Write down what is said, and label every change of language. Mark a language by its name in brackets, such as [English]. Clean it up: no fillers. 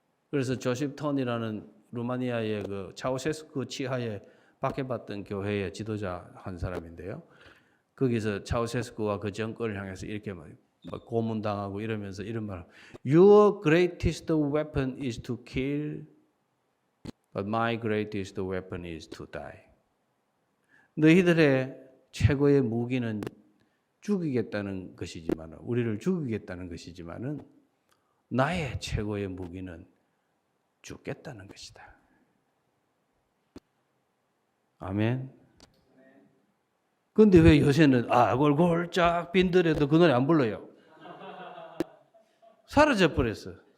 [Korean] 그래서 조셉 턴이라는 루마니아의 그 차우셰스쿠 치하에 박해받던 교회의 지도자 한 사람인데요. 거기서 차우셰스쿠와 그 정권을 향해서 이렇게 막 고문당하고 이러면서 이런 말. [English] Your greatest weapon is to kill, but my greatest weapon is to die. [Korean] 너희들의 최고의 무기는 죽이겠다는 것이지만, 우리를 죽이겠다는 것이지만은 나의 최고의 무기는 죽겠다는 것이다. 아멘. 근데 왜 요새는 골골짝 빈들에도 그 노래 안 불러요? 사라져 버렸어.